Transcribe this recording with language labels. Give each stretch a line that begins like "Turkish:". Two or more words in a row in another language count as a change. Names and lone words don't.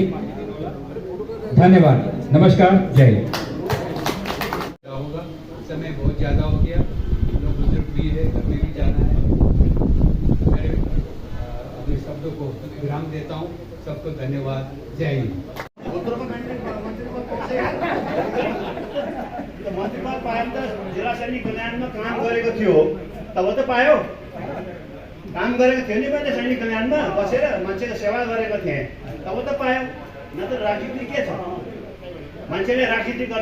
Hindi: धन्यवाद, नमस्कार, जय हिंद। होगा समय बहुत ज्यादा हो गया, लोग बुजुर्ग भी है, घर में भी जाना है। मैं अपने शब्दों को विराम देता हूँ। सबको धन्यवाद, जय हिंद।
Nepali: मन्त्रीपद पाएम त जिल्ला सैनिक कल्याणमा काम गरेको थियो, तब त पायो। काम गरेको थियो नि मैले सैनिक कल्याणमा बसेर मान्छेको सेवा गरेको थिएँ, तब त पायो। न त राजनीति के छ, मान्छेले राजनीति गर्छ।